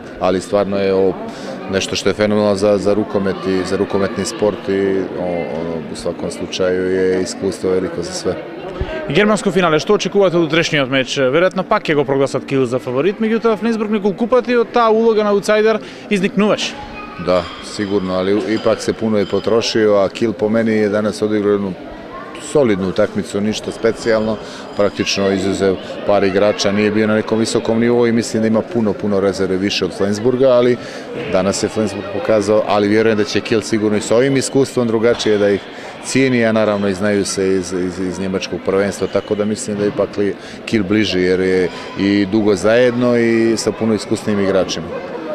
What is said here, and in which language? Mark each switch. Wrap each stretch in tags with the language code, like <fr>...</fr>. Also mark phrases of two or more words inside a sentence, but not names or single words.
<bs>Ali stvarno je ovo nešto što je fenomenalno za rukomet i za rukometni sport i u svakom slučaju je iskustvo veliko za sve.</bs> <mk>Германско финале, што очекувате од утрешниот меч? Веројатно пак ќе го прогласат Кил за фаворит, меѓутоа Фленсбург неколку пати од таа улога на аутсайдер изникнуваше.</mk> <bs>Da, sigurno, ali ipak se puno je potrošio, a Kil po meni je danas odigrao jednu solidnu utakmicu, ništa specijalno, praktično izuzev par igrača, nije bio na nekom visokom nivou i mislim da ima puno rezerve više od Flensburga, ali danas je Flensburg pokazao, ali vjerujem da će Kil sigurno i s ovim iskustvom drugačije da ih cijeni, a naravno i znaju se iz njemačkog prvenstva, tako da mislim da je ipak Kil bliži jer je i dugo zajedno i sa puno iskusnim igračima.</bs>